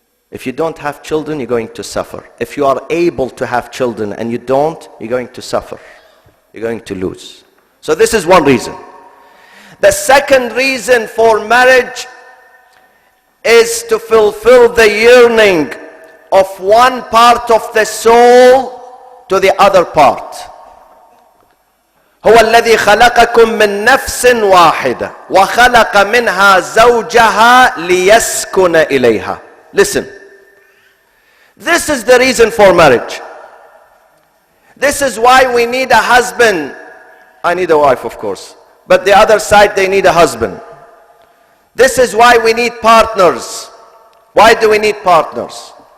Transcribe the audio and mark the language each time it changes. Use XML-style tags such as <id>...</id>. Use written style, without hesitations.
<en>If you don't have children, you're going to suffer. If you are able to have children and you don't, you're going to suffer. You're going to lose. So this is one reason. The second reason for marriage is to fulfill the yearning of one part of the soul to the other part.</en> <ar>هو الذي خلقكم من نفس واحدة وخلق منها زوجها ليسكن إليها.</ar> <en>Listen, this is the reason for marriage. This is why we need a husband. I need a wife, of course, but the other side, they need a husband. This is why we need partners. Why do we need partners?</en>